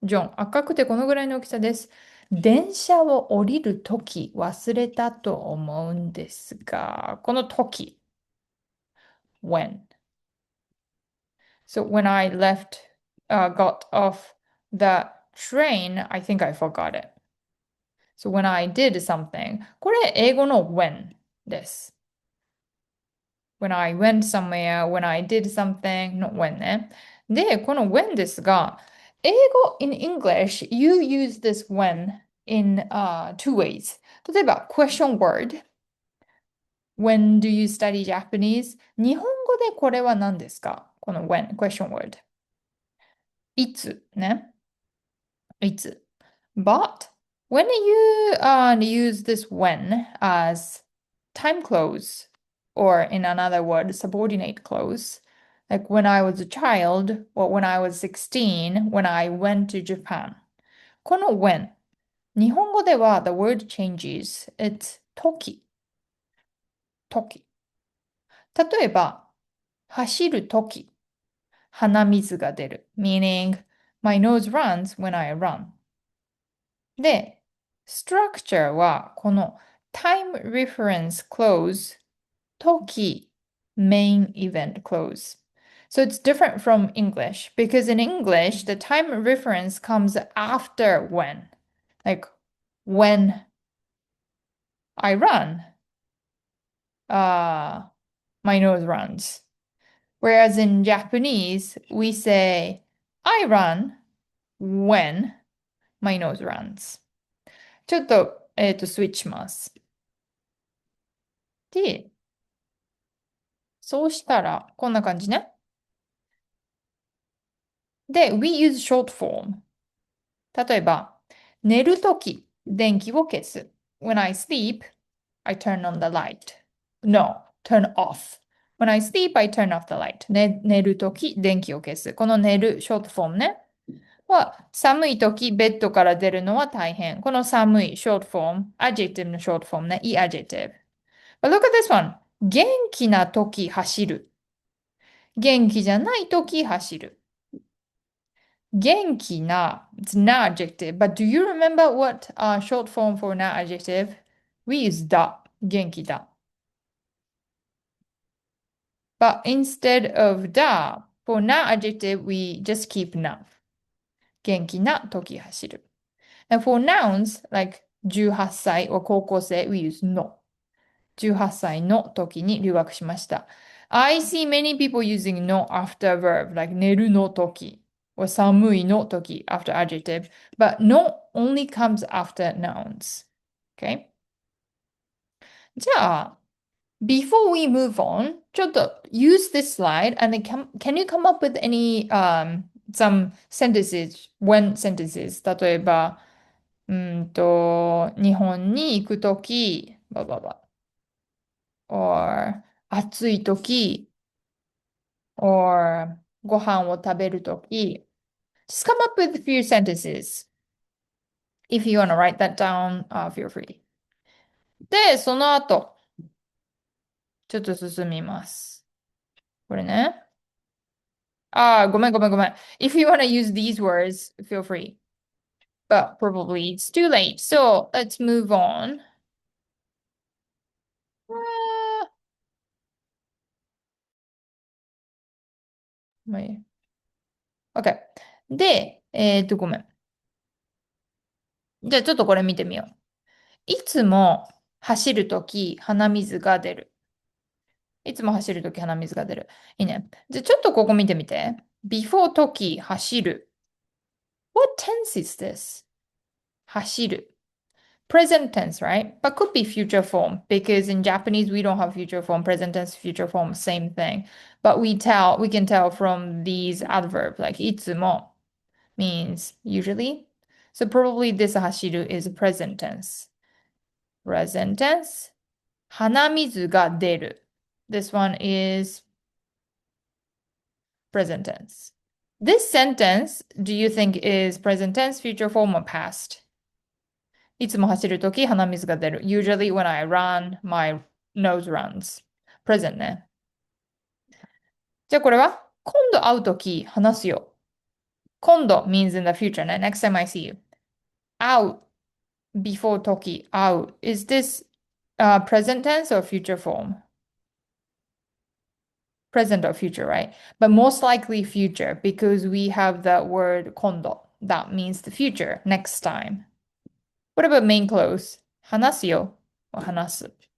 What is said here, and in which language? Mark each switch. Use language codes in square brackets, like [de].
[ja] ジョン、赤くてこのぐらいの大きさです。電車を降りるとき忘れたと思うんですが、この時、when. [en] So when I got off the train, I think I forgot it. So when I did something, [ja] これ英語の when です。 [en] when I went somewhere, when I did something, not when ね。 [ja] で、この when ですが、英語 [en] in English, you use this when in two ways. 例えば、question word. When do you study Japanese? [ja] 日本語でこれは何ですか？ [en] この when, question word. [ja] いつね。いつ。 [en] But when you use this when as time clause, or in another word, subordinate clause, like when I was a child, or when I was 16, when I went to Japan. [ja] この when、日本語では [en] the word changes. It's 時、時。 [ja] 例えば、走る時、鼻水が出る。 [en] meaning, my nose runs when I run. で、structure はこの time reference clause 時 main event clause. So it's different from English because in English the time reference comes after when. Like when I run, uh, my nose runs. Whereas in Japanese we say I run when my nose runs. [ja] ちょっと、スイッチします。で、そうしたら、こんな感じね。 [en] で、we use short form。 [ja] 例えば、寝るとき、電気を消す。 [en] When I sleep, I turn on the light. No, turn off. When I sleep, I turn off the light. [ja] 寝るとき、電気を消す。この寝る、ショートフォームね。は、寒いとき、ベッドから出るのは大変。この寒い、ショートフォーム、adjective のショートフォームね。いい adjective. [en] But look at this one. [ja] 元気なとき走る。元気じゃないとき走る。 [en] 元気な, it's not adjective, but do you remember what short form for not adjective? We use だ, 元気だ. But instead of だ, for not adjective, we just keep な. [ja] 元気な時走る. [en] And for nouns, like 18歳 or 高校生, we use の. [ja] 18歳の時に留学しました。 [en] I see many people using の after verb, like 寝るの時 or 寒いの時 after adjective, but の only comes after nouns. Okay? じゃあ、before we move on, ちょっと use this slide and then can you come up with any some sentences, when sentences? [ja] 例えば、日本に行くとき、or 暑いとき、or ご飯を食べるとき。 [en] Just come up with a few sentences. If you want to write that down, feel free. [ja] で、その後、ちょっと進みます。これね。ごめん。 [en] If you want to use these words, feel free. But probably it's too late. So let's move on. [ja] あまあいい OK。で、ごめん。じゃあちょっとこれ見てみよう。いつも走るとき鼻水が出る。いつも走るとき鼻水が出る。いいね。じゃあちょっとここ見てみて。 [en] before とき走る。What tense is this? 走る。 present tense, right? But could be future form because in Japanese we don't have future form, present tense, future form, same thing. But we can tell from these adverbs like いつも means usually. So probably this 走る is present tense. Present tense. 鼻水が出る. This one is present tense. This sentence, do you think is present tense, future form, or past? [ja] いつも走るとき鼻水が出る. [en] Usually when I run, my nose runs. [ja] Present ね。じゃあこれは今度会うとき話すよ。 [en] 今度 means in the future ね。 Next time I see you. [ja] 会う before 時会う. [en] Is this present tense or future form? Present or future, right? But most likely future because we have the word 今度. That means the future, next time. What about main clause? 話すよ or 話す.